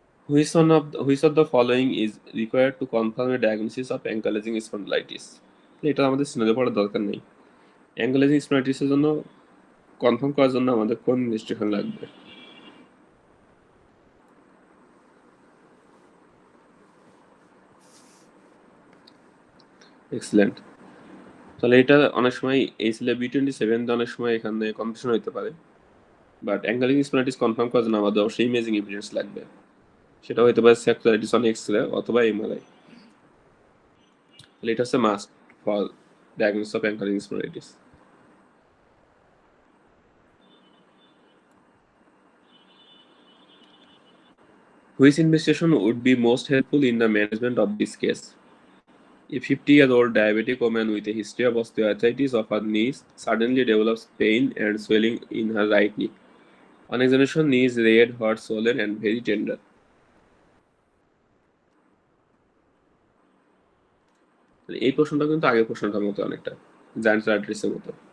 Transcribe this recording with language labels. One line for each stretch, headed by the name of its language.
English: Which of the following is required to confirm a diagnosis of ankylosing spondylitis?
Bangla: এটা আমাদের scenario পড়ার দরকার নেই। অ্যাঙ্কোলজিং স্পন্ডিলাইটিসের জন্য কনফার্ম করার জন্য আমাদের কোন ইনভেস্টিগেশন লাগবে? এক্সিলেন্ট। তাহলে এটা অনেক সময় এই ছিল B27, অনেক সময় এখানে কনফিউশন হইতে পারে। বাট অ্যাঙ্কোলজিং স্পন্ডিলাইটিস কনফার্ম করার জন্য আমাদের অবশ্যই ইমেজিং এভিডেন্স লাগবে। সেটা হইতে পারে স্যাকুলাইটিস অন এক্স-রে অথবা এমআরআই। তাহলে এটা হচ্ছে must for diagnosis of অ্যাঙ্কোলজিং spondylitis.
English: Which investigation would be most helpful in the management of this case? A 50-year-old diabetic woman with a history of osteoarthritis of her knees suddenly develops pain and swelling in her right knee. On examination, knee is red, hot, swollen, and very tender.
Bangla: এই প্রশ্নটা কিন্তু আগের প্রশ্নটার মতো অনেকটা, giant আর্টারিসের মতো।